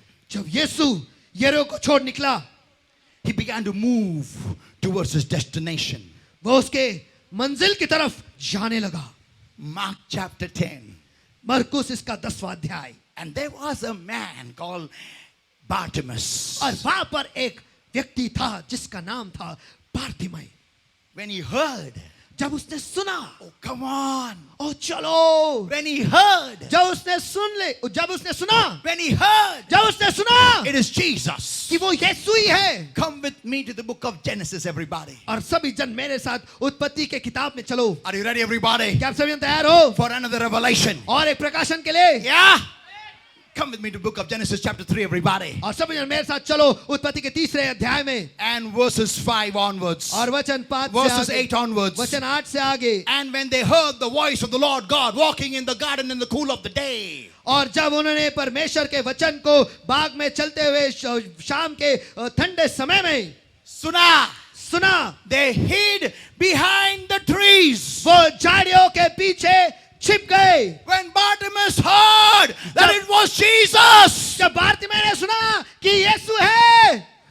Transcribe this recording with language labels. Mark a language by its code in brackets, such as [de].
[hi] जब यीशु यरीहो को छोड़ निकला, [en] he began to move towards his destination. [hi] वो उसके मंजिल की तरफ जाने लगा. [en] Mark chapter 10. [hi] मरकुस इसका 10वां अध्याय. [en] And there was a man called Bartimaeus. [hi] और वहां पर एक व्यक्ति था जिसका नाम था बारतिमई. [en] When he heard, [hi] जब उसने सुना, [en] oh come on. [hi] ओ चलो. [en] When he heard, [hi] जब उसने सुना, [en] when he heard, [hi] जब उसने सुना [en] it is Jesus. [hi] कि वो यीशु ही है. [en] Come with me to the book of Genesis, everybody. [hi] और सभी जन मेरे साथ उत्पत्ति के किताब में चलो. [en] Are you ready, everybody? [hi] क्या आप सभी जन तैयार हो? [en] For another revelation. [hi] और एक प्रकाशन के लिए. [en] Yeah. Come with me to the book of Genesis chapter 3, everybody. [hi] और सभी जन मेरे साथ चलो उत्पत्ति के 3रे अध्याय में. [en] And verses 5 onwards. [hi] और वचन 5 [en] Verses [hi] से [en] 8 onwards. [hi] वचन 8 से आगे. [en] And when they heard the voice of the Lord God walking in the garden in the cool of the day. [hi] और जब उन्होंने परमेश्वर के वचन को बाग में चलते हुए शाम के ठंडे समय में सुना, [en] they hid behind the trees. [hi] वो झाड़ियों के पीछे छिप गए. [en] When Bartimaeus heard that it was Jesus, [hi] जब बारतिमई ने सुना कि यीशु है,